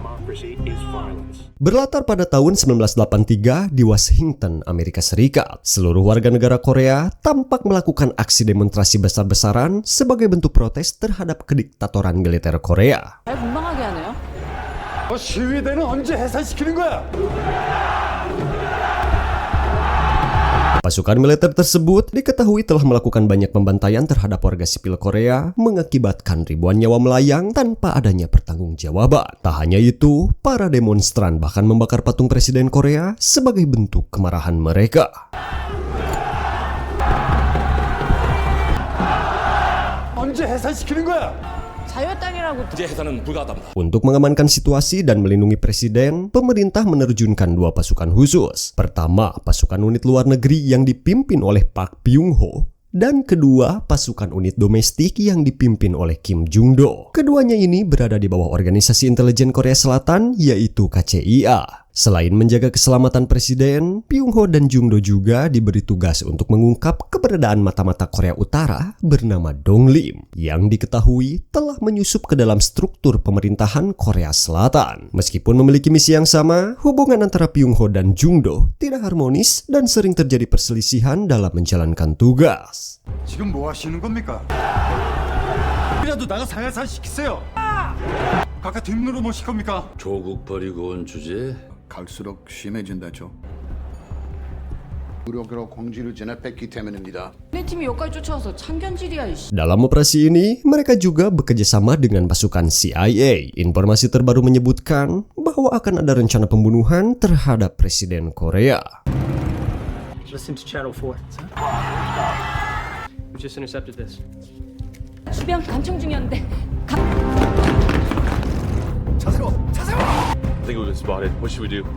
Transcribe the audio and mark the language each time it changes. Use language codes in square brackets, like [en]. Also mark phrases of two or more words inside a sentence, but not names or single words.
[id] Berlatar pada tahun 1983 di Washington, Amerika Serikat, seluruh warga negara Korea tampak melakukan aksi demonstrasi besar-besaran sebagai bentuk protes terhadap kediktatoran militer Korea. [ko] 잘 민망하게 하네요. 시위대는 언제 해산시키는 거야? [id] Pasukan militer tersebut diketahui telah melakukan banyak pembantaian terhadap warga sipil Korea, mengakibatkan ribuan nyawa melayang tanpa adanya pertanggungjawaban. Tak hanya itu, para demonstran bahkan membakar patung Presiden Korea sebagai bentuk kemarahan mereka. [ko] 언제 해산시키는 거야? 자유의 땅이라고. 이제 해산은 불가하답니다. [id] Untuk mengamankan situasi dan melindungi presiden, pemerintah menerjunkan dua pasukan khusus. Pertama, pasukan unit luar negeri yang dipimpin oleh Park Byung-ho, dan kedua, pasukan unit domestik yang dipimpin oleh Kim Jung-do. Keduanya ini berada di bawah Organisasi Intelijen Korea Selatan, yaitu KCIA. Selain menjaga keselamatan presiden, Byung-ho dan Jung-do juga diberi tugas untuk mengungkap keberadaan mata-mata Korea Utara bernama Donglim, yang diketahui telah menyusup ke dalam struktur pemerintahan Korea Selatan. Meskipun memiliki misi yang sama, hubungan antara Byung-ho dan Jung-do tidak harmonis dan sering terjadi perselisihan dalam menjalankan tugas. [ko] 지금 뭐 하시는 겁니까? 이라도 나가서 해산시키세요. 각각 뒷문으로 모실 겁니까? 조국 버리고 온 주제에 갈수록 심해진다죠. 무력으로 공지를 전해 뺐기 때문입니다. 내 팀이 여기까지 쫓아와서 참견질이야 이씨. [id] Dalam operasi ini, mereka juga bekerjasama dengan pasukan CIA. Informasi terbaru menyebutkan bahwa akan ada rencana pembunuhan terhadap Presiden Korea. [en] Listen to Channel 4. We just intercepted this. [ko] 주변 감청 중이었는데. [en] I think we've been spotted. What should we do?